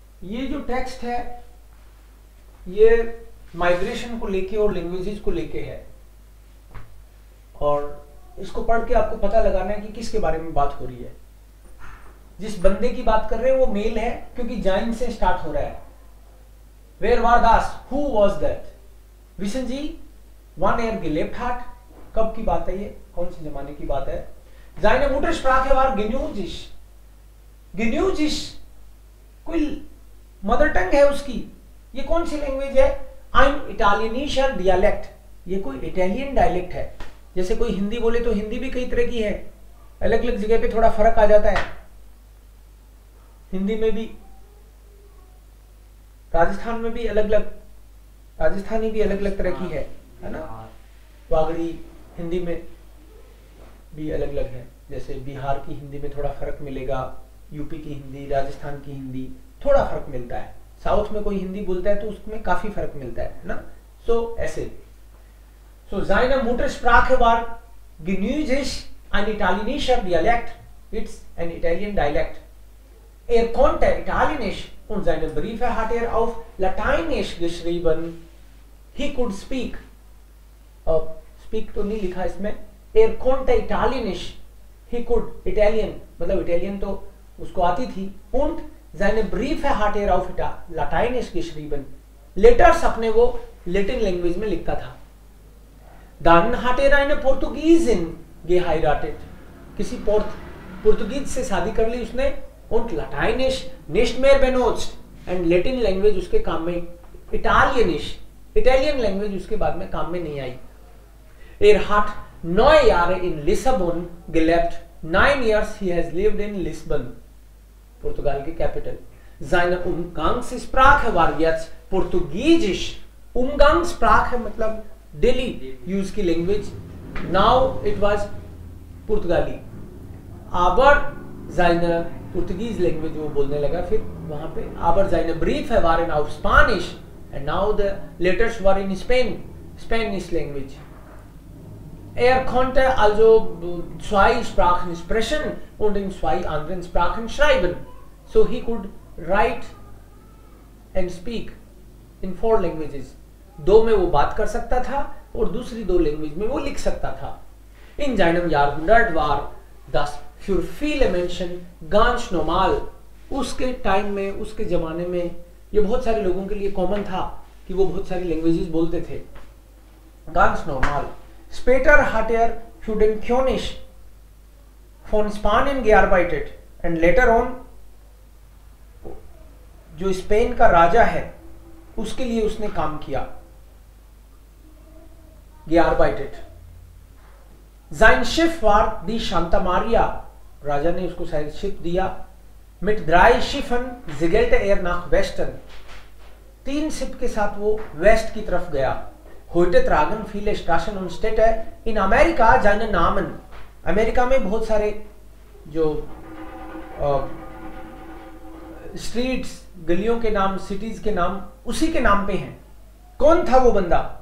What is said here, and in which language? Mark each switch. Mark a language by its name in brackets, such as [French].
[Hindi] ये जो टेक्स्ट है ये माइग्रेशन को लेके और लैंग्वेजेस को लेके है, और इसको पढ़ के आपको पता लगाना है कि किसके बारे में बात हो रही है। जिस बंदे की बात कर रहे हैं वो मेल है क्योंकि जाइन से स्टार्ट हो रहा है। [German] वेयर वार दास, [English] Who was that? [German] विशन जी, वन ईयर gelebt hat। [Hindi] कब की बात है ये, कौन से जमाने की बात है? [German] Seine Muttersprache war Genuesisch। [Hindi] Genuesisch कोई मदर टंग है उसकी। ये कौन सी लैंग्वेज है? [German] Ein italienischer Dialekt। [Hindi] ये कोई इटालियन डायलेक्ट है। जैसे कोई हिंदी बोले तो हिंदी भी कई तरह की है, अलग अलग जगह पे थोड़ा फर्क आ जाता है। हिंदी में भी, राजस्थान में भी अलग अलग, राजस्थानी भी अलग अलग तरह की है ना। वागड़ी हिंदी में भी अलग अलग है। जैसे बिहार की हिंदी में थोड़ा फर्क मिलेगा, यूपी की हिंदी, राजस्थान की हिंदी थोड़ा फर्क मिलता है। साउथ में कोई हिंदी बोलता है तो उसमें काफी फर्क मिलता है ना। सो ऐसे, [German] so seine Muttersprache war Genuesisch, ein italienischer Dialekt. [English] It's an Italian dialect. [German] Er konnte Italienisch und seine Briefe hat er auf Lateinisch geschrieben. [English] He could speak. [Hindi] Speak तो नहीं लिखा इसमें। [German] Er konnte Italienisch. [English] He could Italian, [Hindi] मतलब Italian तो उसको आती थी। [German] Und seine Briefe hat er auf Lateinisch geschrieben. [Hindi] Letters अपने वो लैटिन लैंग्वेज में लिखता था। [German] Dann hat er eine Portugiesin geheiratet। [Hindi] किसी पुर्तगीज से शादी कर ली उसने। [German] Und Lateinisch nicht mehr benutzt। [Hindi] And Latin language उसके काम में, इटालियनिश इटालियन लैंग्वेज उसके बाद में काम में नहीं आई। [German] Er hat 9 Jahre in Lissabon gelebt। [English] 9 years he has lived in Lisbon, [Hindi] पुर्तगाल की capital. [German] Seine Umgangssprache war jetzt Portugiesisch। [Hindi] Umgangssprache मतलब डेली यूज की लैंग्वेज। [English] Now it was पुर्तगाली। [German] आबर seine [Hindi] पुर्तगीज लैंग्वेज वो बोलने लगा फिर वहां पे। [German] आबर seine Briefe waren auf Spanisch [English] and now the letters were in Spain, Spanish language। [German] Er konnte also 2 Sprachen sprechen und in 2 anderen Sprachen schreiben। [English] So he could write and speak in 4 languages। [Hindi] 2 में वो बात कर सकता था और दूसरी 2 language में वो लिख सकता था। [German] In seinem Jahrhundert war das für viele Menschen ganz normal। [Hindi] उसके टाइम में, उसके जमाने में ये बहुत सारे लोगों के लिए कॉमन था कि वो बहुत सारी लैंग्वेजेस बोलते थे। [German] Ganz normal। Später hat er für den König von Spanien gearbeitet [English] and later on, [Hindi] जो स्पेन का राजा है उसके लिए उसने काम किया। [German] gearbeitet। Sein Schiff war die Santa Maria। [Hindi] राजा ने उसको शायद शिप दिया। [German] Mit 3 Schiffen segelte er nach Westen। [Hindi] 3 ship के साथ वो वेस्ट की तरफ गया। [German] Heute tragen viele Straßen und Städte in Amerika seinen Namen। [Hindi] America में बहुत सारे जो स्ट्रीट्स, गलियों के नाम, सिटीज के नाम उसी के नाम पे हैं। कौन था वो बंदा?